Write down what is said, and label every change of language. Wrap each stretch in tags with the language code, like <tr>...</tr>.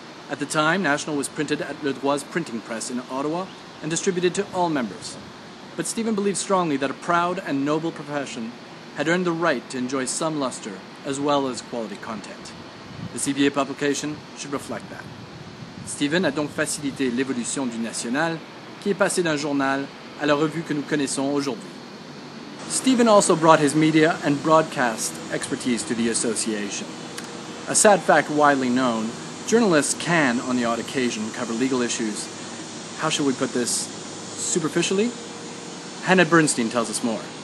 <en>At the time, National was printed at Le Droit's printing press in Ottawa and distributed to all members. But Stephen believed strongly that a proud and noble profession had earned the right to enjoy some luster as well as quality content. The CBA publication should reflect that.</en> <fr>Stephen a donc facilité l'évolution du National, qui est passé d'un journal à la revue que nous connaissons aujourd'hui.</fr> <en>Stephen also brought his media and broadcast expertise to the association. A sad fact widely known, journalists can, on the odd occasion, cover legal issues. How shall we put this? Superficially? Hannah Bernstein tells us more.</en>